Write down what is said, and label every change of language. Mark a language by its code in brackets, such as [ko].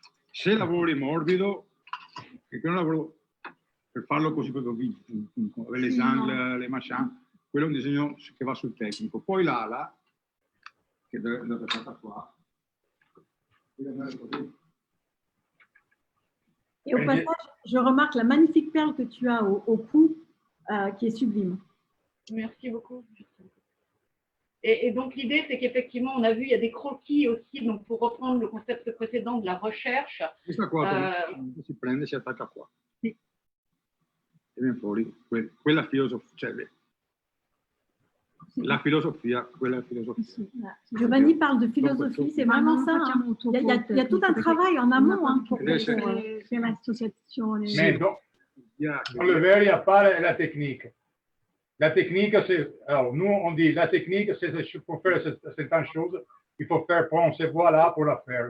[it] Se lavori morbido, perché non lavoro per farlo così proprio [fr] le angle, le machin, [it] quello è un disegno che va sul tecnico. Poi l'ala, che deve stare qua, deve andare così. [fr] Et au passage, je remarque la magnifique perle que tu as au cou, qui est sublime. Merci beaucoup. Et donc, l'idée, c'est qu'effectivement, on a vu, il y a des croquis aussi, donc pour reprendre le concept précédent de la recherche. [it] Questa qua si prende e si attacca qua. E viene fuori quella filosofia, cioè la filosofia, quella filosofia. [fr] Giovanni parle de philosophie, c'est vraiment ça. Hein. Il y a tout un travail en amont. Hein, pour l'association. Mais dans le verre, il n'y a pas la technique. La technique, c'est. Alors, nous, on dit la technique, c'est pour faire certaines choses, il faut faire prendre ces voies-là pour la faire.